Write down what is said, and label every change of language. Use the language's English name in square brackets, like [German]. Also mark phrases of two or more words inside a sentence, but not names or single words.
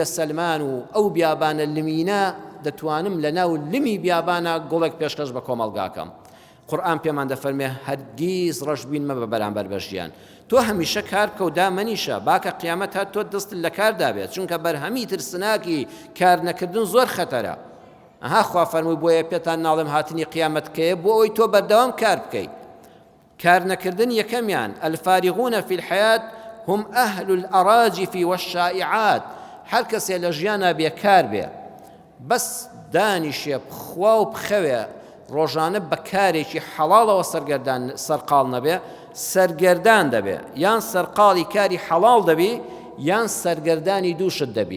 [Central Kurdish] سەلمان و ئەو بیابانە لمینە دەتوانم لە ناو لمی بیابانە گوڵێک پێشکەش بە کۆمەڵگاکەم قورئان پێمان دەفەرمێ هەرگیز ڕەشبین مەبە بەرامبەر بە ژیان تۆ هەمیشە کار بکە و دامەنیشە باکە قیامەت هات تۆ دەست لە کاردا بێت چونکە بەرهەمی ترسناکی کار نەکردن زۆر خەتەرە ئەها خوا فەرمووی بۆیە پێتان ناڵێم هاتنی قیامەتکەیە بۆ ئەوەی تۆ بەردەوام کار بکەیت کار نەکردن یەکەمیان [Arabic] الفارغون في الحياة هم أهل الأراجف والشائعات [Central Kurdish] هەر کەسێ لە ژیانە بێکار بێ بەس دانیشێ بخوا و بخەوێ ڕۆژانە بە کارێکی حەڵاڵەوە سەرقاڵ نەبێ سەرگەردان دەبێ یان سەرقاڵی کاری حەڵاڵ دەبی یان سەرگەردانی دووشت دەبی